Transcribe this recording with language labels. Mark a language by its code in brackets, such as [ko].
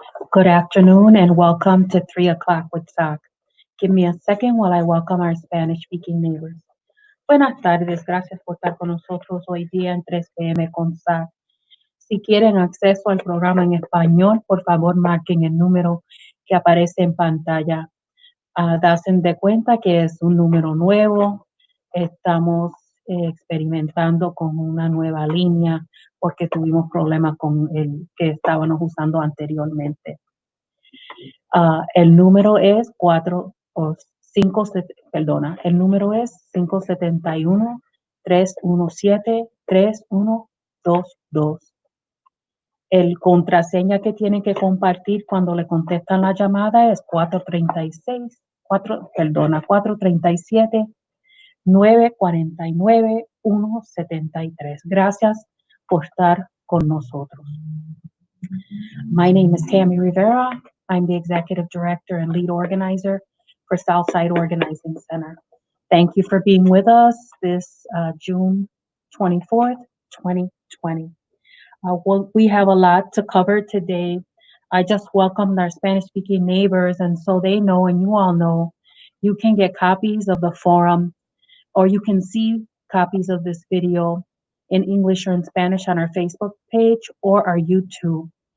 [en] Good afternoon and welcome to 3 o'clock with SOC. Give me a second while I welcome our Spanish speaking neighbors. [es] Buenas tardes, gracias por estar con nosotros hoy día en 3 p.m. con SOC. Si quieren acceso al programa en español, por favor marquen el número que aparece en pantalla. Dasen de cuenta que es un número nuevo. Estamos experimentando con una nueva línea porque tuvimos problemas con el que estábamos usando anteriormente. El número es 571-317-3122. El contraseña que tienen que compartir cuando le contestan la llamada es 437-949-173. Gracias por estar con nosotros. [en] My name is Tammy Rivera. I'm the Executive Director and Lead Organizer for Southside Organizing Center. Thank you for being with us this June 24th, 2020. We have a lot to cover today. I just welcomed our Spanish-speaking neighbors, and so they know, and you all know, you can get copies of the forum, or you can see copies of this video in English or in Spanish on our Facebook page or our YouTube.